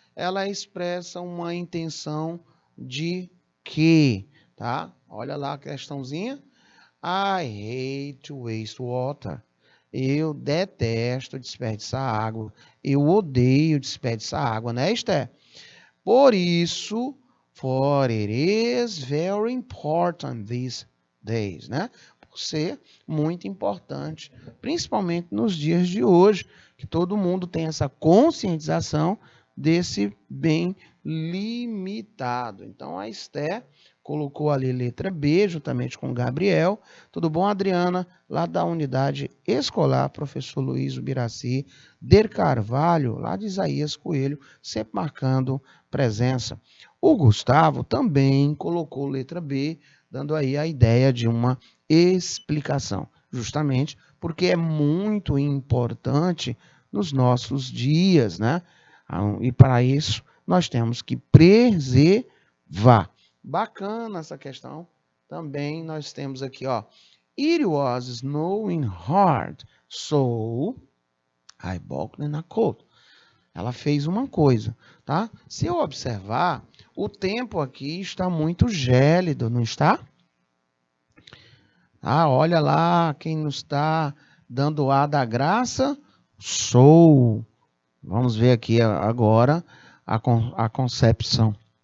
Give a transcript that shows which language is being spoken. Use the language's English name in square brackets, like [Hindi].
[Portuguese] Ela expressa uma intenção de que, tá? Olha lá a questãozinha. [English] I hate to waste water. [Portuguese] Eu detesto desperdiçar água. Eu odeio desperdiçar água, né, Esther? Por isso, [English] for it is very important these days, né? [Portuguese] Por ser muito importante, principalmente nos dias de hoje, que todo mundo tem essa conscientização desse bem limitado. Então, a Esther colocou ali letra B, juntamente com Gabriel. Tudo bom, Adriana? Lá da unidade escolar, professor Luiz Ubiraci, Der Carvalho, lá de Isaías Coelho, sempre marcando presença. O Gustavo também colocou letra B, dando aí a ideia de uma explicação, justamente porque é muito importante nos nossos dias, né? E para isso nós temos que preservar. Bacana essa questão. Também nós temos aqui, ó. [English] It was snowing hard, so I walked in a coat. [Portuguese] Ela fez uma coisa, tá? Se eu observar, o tempo aqui está muito gélido, não está? Ah, olha lá quem nos está dando o ar da graça. Sou. Vamos ver aqui agora a concepção.